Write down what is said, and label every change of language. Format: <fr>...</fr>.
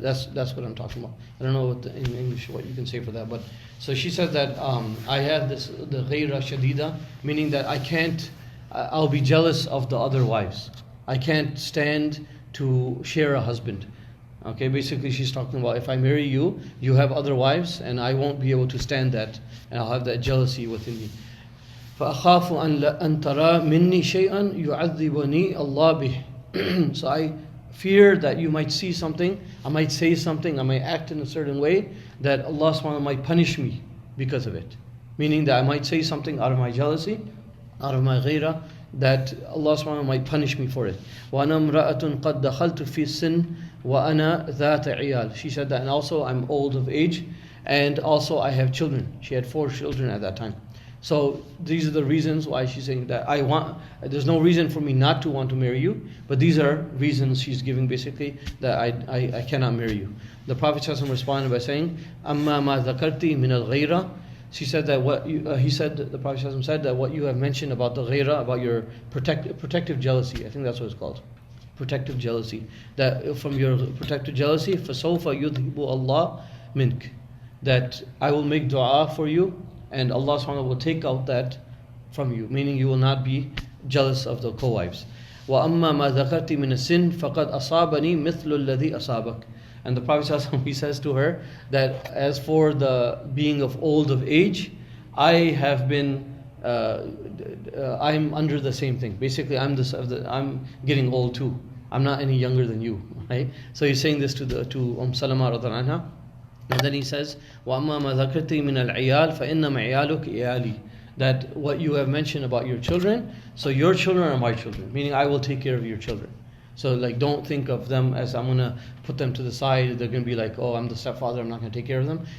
<en>That's what I'm talking about. I don't know in English what you can say for that, but so she said that I have the ghayra shadida, meaning that I'll be jealous of the other wives. I can't stand to share a husband. Okay, basically she's talking about, if I marry you, you have other wives, and I won't be able to stand that, and I'll have that jealousy within me.</en> <ar>فأخاف أن ترى مني شيئا يعذبني الله به.</ar> <en>So I fear that you might see something, I might say something, I might act in a certain way that Allah subhanahu wa ta'ala might punish me because of it. Meaning that I might say something out of my jealousy, out of my ghairah, that Allah subhanahu wa ta'ala might punish me for it.</en> <ar>وَأَنَا امْرَأَةٌ قَدْ دَخَلْتُ فِي السِّنِّ وَأَنَا ذَاتَ عِيَالٍ.</ar> <en>She said that, and also I'm old of age, and also I have children. She had 4 children at that time. So these are the reasons why she's saying that there's no reason for me not to want to marry you, but these are reasons she's giving basically that I cannot marry you. The Prophet ﷺ responded by saying,</en> <ar>أَمَّا مَا ذَكَرْتِ مِنَ الْغَيْرَةِ.</ar> <en>She said that the Prophet ﷺ said that what you have mentioned about the ghairah, about your protective jealousy, I think that's what it's called. Protective jealousy. That from your protective jealousy,</en> <ar>فَسَوْفَ يُذْهِبُ اللَّهُ مِنْكَ.</ar> <en>That I will make dua for you, and Allah subhanahu wa ta'ala will take out that from you, meaning you will not be jealous of the co-wives.</en> <ar>وَأَمَّا مَا ذَكَرْتِ مِنَ السِّنِّ فَقَدْ أَصَابَنِي مِثْلُ الَّذِي أَصَابَكَ.</ar> <en>And the Prophet he says to her that as for the being of old of age, I have been, I'm under the same thing. Basically, I'm getting old too. I'm not any younger than you, right? So he's saying this to Salama radhiallahu anha. And then he says,</en> <ar>وَأَمَّا مَا ذَكَرْتِ مِنَ الْعِيَالِ فَإِنَّمَا عِيَالُكَ إِيَالِي.</ar> <en>That what you have mentioned about your children, so your children are my children, meaning I will take care of your children. So like don't think of them as I'm going to put them to the side, they're going to be like, oh, I'm the stepfather, I'm not going to take care of them.</en>